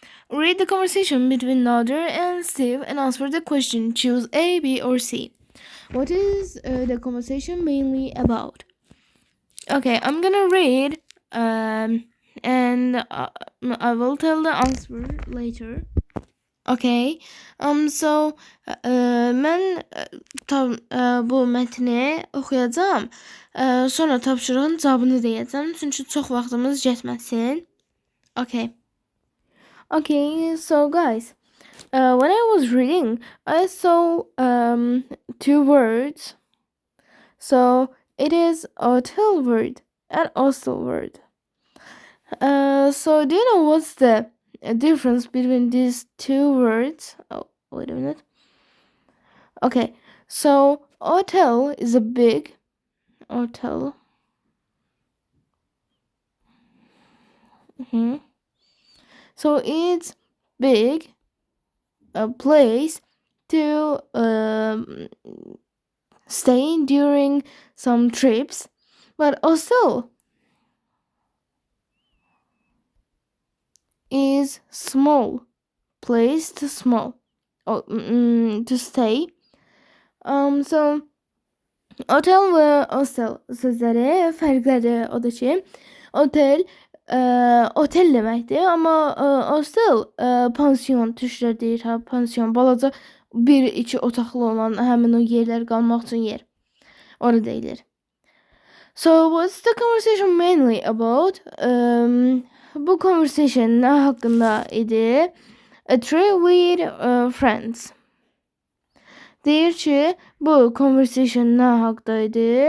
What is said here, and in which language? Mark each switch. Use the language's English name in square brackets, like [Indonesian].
[English] Read the conversation between Nader and Steve and answer the question. Choose A, B, or C. What is the conversation mainly about? Okay, I'm gonna read, and I will tell the answer later. [Azerbaijani] Okay, so mən bu mətni oxuyacağam, sonra tapşırığın cavabını deyəcəm, çünki çox vaxtımız getməsin. [English] Okay, so guys, when I was reading, I saw two words. So it is hotel word and hostel word. So do you know what's the difference between these two words? Oh, wait a minute. Okay, so hotel is a big hotel. So it's big, a place to stay during some trips, but hostel is small place to stay. [Turkish] So hotel ve hostel sözleri farklıdır. [Azerbaijani] O da ki otel otel deməkdir, amma hostel pansiyon türklər deyir, pansiyon balaca bir iki otaqlı olan həmin o yerlər qalmaq üçün yer. Orada deyilir. [English] So what's the conversation mainly about? [Turkish] Bu conversation ne hakkında idi? [English] A trip with friends. [Azerbaijani] Deyir ki bu conversation [Turkish] ne hakkındaydı?